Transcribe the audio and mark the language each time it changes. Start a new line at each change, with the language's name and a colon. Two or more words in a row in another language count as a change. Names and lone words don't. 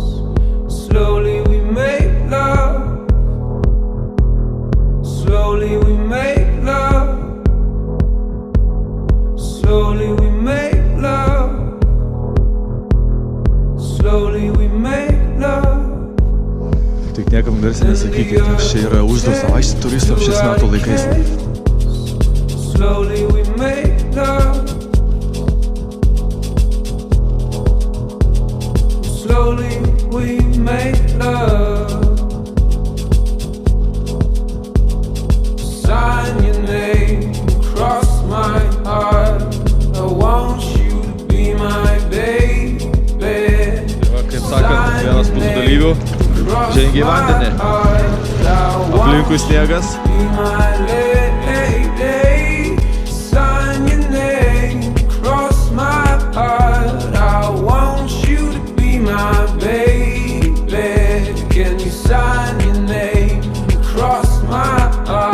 English: Slowly we make love. Slowly we make love. Slowly we make love. Slowly we make love.
Lithuanian: Tik niekam garsiai nesakykite, nes čia yra uždrausta vaikščioti turistams šiais metų laikais.
English: Slowly we make love. Slowly we make love. Sign your name across my heart. I want you to be my baby.
Lithuanian: Kaip sakant, vienas mūsų dalyvių žengia į vandenį. Aplinkui sniegas.
English: Sign your name across my heart. I want you to be my baby. Can you sign your name across my heart?